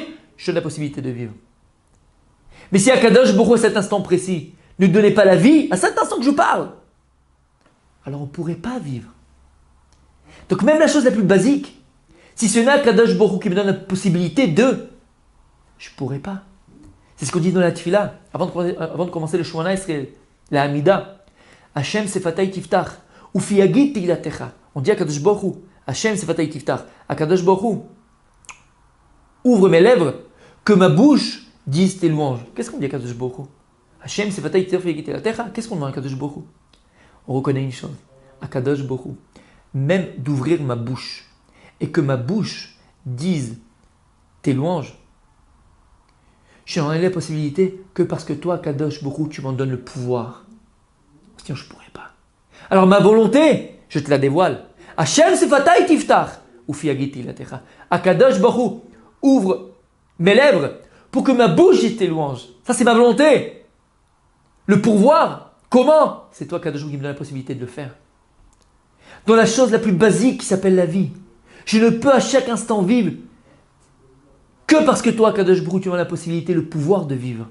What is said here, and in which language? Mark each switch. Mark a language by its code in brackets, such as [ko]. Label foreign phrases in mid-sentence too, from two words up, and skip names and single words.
[fr] Je te donne la possibilité de vivre. Mais si Akadosh Baruch Hu, à cet instant précis, ne donnait pas la vie, à cet instant que je parle, alors on ne pourrait pas vivre. Donc même la chose la plus basique, si ce n'est Akadosh Baruch Hu qui me donne la possibilité de, je ne pourrais pas. C'est ce qu'on dit dans la Tfila, avant de commencer le Shemona Esrei, la Hamida. [he] ה' שפתי תפתח, ופי יגיד תהלתך. [fr] On dit à Akadosh Baruch Hu, [he] ה' שפתי תפתח. [fr] Akadosh Baruch Hu, ouvre mes lèvres, que ma bouche dise tes louanges. Qu'est-ce qu'on dit à Akadosh Baruch Hu? [he] ה' שפתי תפתח, ופי יגיד תהלתך. [fr] Qu'est-ce qu'on demande à Akadosh Baruch Hu? On reconnaît une chose, Akadosh Baruch Hu, même d'ouvrir ma bouche, et que ma bouche dise tes louanges, je n'en ai la possibilité que parce que toi, Kadosh Baruch Hu, tu m'en donnes le pouvoir. Sinon, je ne pourrais pas. Alors ma volonté, je te la dévoile. [he] ה' שפתי תפתח, ופי יגיד תהלתך. [fr] Akadosh Baruch Hu, ouvre mes lèvres pour que ma bouche dise tes louanges. Ça, c'est ma volonté. Le pourvoir, comment? C'est toi, Kadosh Baruch Hu, qui me donne la possibilité de le faire. Dans la chose la plus basique qui s'appelle la vie, je ne peux à chaque instant vivre que parce que toi, Kadosh Baruch Hu, tu as la possibilité, le pouvoir de vivre.